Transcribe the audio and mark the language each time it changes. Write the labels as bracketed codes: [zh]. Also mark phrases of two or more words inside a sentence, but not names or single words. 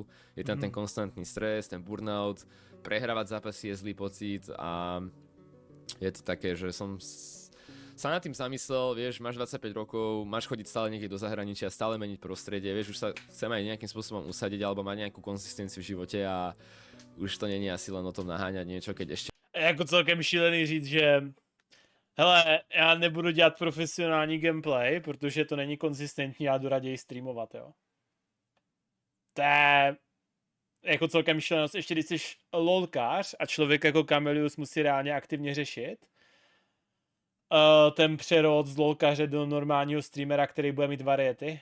[sk] Je tam ten konstantný stres, ten burnout, prehrávať zápasy je zlý pocit a je to také, že som sa nad tým zamyslel, vieš, máš 25 rokov, máš chodiť stále niekde do zahraničia, stále meniť prostredie, vieš, už sa chcem aj nejakým spôsobom usadiť alebo mať nejakú konzistenciu v živote a už to není asi len o tom naháňať niečo, keď ešte... [cs] Jako celkem šílený říct, že hele, já nebudu dělat profesionální gameplay, protože to není konzistentní, já jdu raději streamovat, jo. To je jako celkem šílenost, ještě když jsi lolkář a člověk jako Kamelius musí reálně aktivně řešit ten přerod z lolkaře do normálního streamera, který bude mít variety.